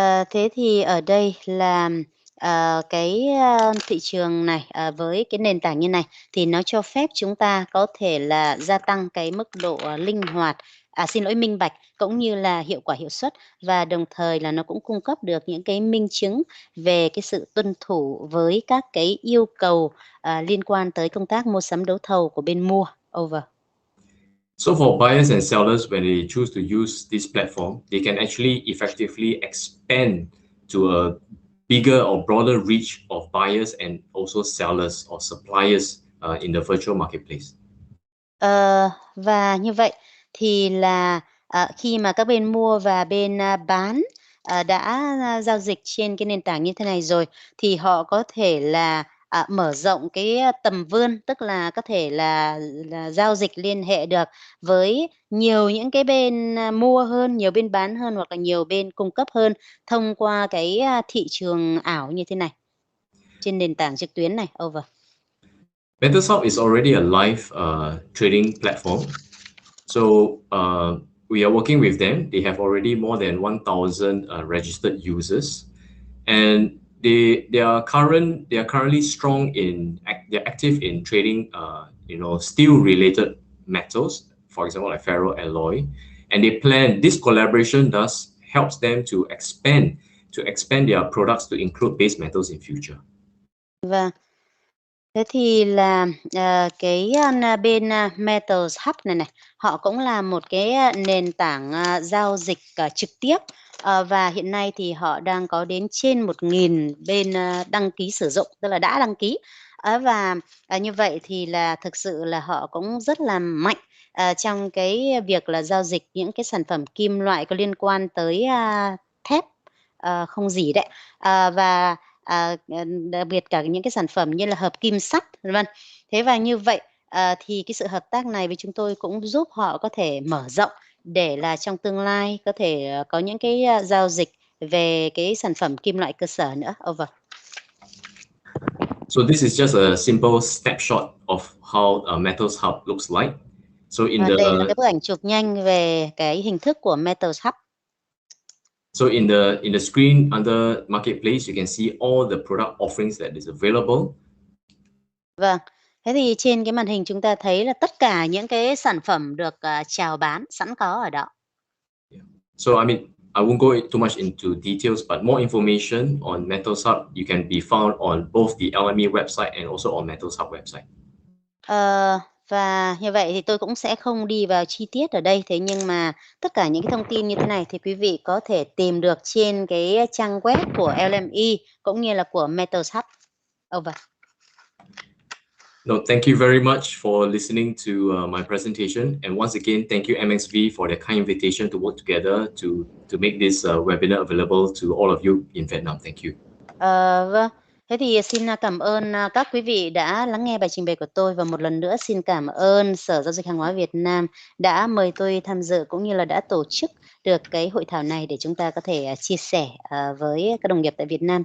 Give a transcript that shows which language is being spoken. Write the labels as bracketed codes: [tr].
[vi] Thế thì ở đây là cái thị trường này với cái nền tảng như này thì nó cho phép chúng ta có thể là gia tăng cái mức độ linh hoạt, minh bạch cũng như là hiệu quả hiệu suất, và đồng thời là nó cũng cung cấp được những cái minh chứng về cái sự tuân thủ với các cái yêu cầu liên quan tới công tác mua sắm đấu thầu của bên mua. [en] Over. So for buyers and sellers, when they choose to use this platform, they can actually effectively expand to a bigger or broader reach of buyers and also sellers or suppliers in the virtual marketplace. [vi] Và như vậy thì là khi mà các bên mua và bên bán đã giao dịch trên cái nền tảng như thế này rồi thì họ có thể là mở rộng cái tầm vươn, tức là có thể là giao dịch liên hệ được với nhiều những cái bên mua hơn, nhiều bên bán hơn, hoặc là nhiều bên cung cấp hơn thông qua cái thị trường ảo như thế này trên nền tảng trực tuyến này. [en] Over. MetalShop is already a live trading platform. So we are working with them. They have already more than 1,000 registered users, and they are currently strong in they're active in trading steel related metals, for example like ferroalloy, and they plan this collaboration thus helps them to expand their products to include base metals in future. [vi] Vâng. Thế thì là cái bên Metals Hub này họ cũng là một cái nền tảng giao dịch trực tiếp, và hiện nay thì họ đang có đến trên 1.000 bên đăng ký sử dụng, tức là đã đăng ký. Và như vậy thì là thực sự là họ cũng rất là mạnh trong cái việc là giao dịch những cái sản phẩm kim loại có liên quan tới thép không dỉ đấy, và đặc biệt cả những cái sản phẩm như là hợp kim sắt, vân. Thế và như vậy thì cái sự hợp tác này với chúng tôi cũng giúp họ có thể mở rộng để là trong tương lai có thể có những cái giao dịch về cái sản phẩm kim loại cơ sở nữa. [en] Over. So this is just a simple snapshot of how Metals Hub looks like. So [vi] Đây là cái bức ảnh chụp nhanh về cái hình thức của Metals Hub. [en] So in the screen under marketplace, you can see all the product offerings that is available. [vi] Vâng. Thế thì trên cái màn hình chúng ta thấy là tất cả những cái sản phẩm được chào bán sẵn có ở đó. [en] So I mean, I won't go too much into details, but more information on Metals Hub you can be found on both the LME website and also on Metals Hub website. [vi] Và như vậy thì tôi cũng sẽ không đi vào chi tiết ở đây. Thế nhưng mà tất cả những cái thông tin như thế này thì quý vị có thể tìm được trên cái trang web của LME cũng như là của Metals Hub. [en] Over. No, thank you very much for listening to my presentation. And once again, thank you MXV for the kind invitation to work together to make this webinar available to all of you in Vietnam. Thank you. [vi] Vâng. Thế thì xin cảm ơn các quý vị đã lắng nghe bài trình bày của tôi, và một lần nữa xin cảm ơn Sở Giao dịch Hàng hóa Việt Nam đã mời tôi tham dự cũng như là đã tổ chức được cái hội thảo này để chúng ta có thể chia sẻ với các đồng nghiệp tại Việt Nam.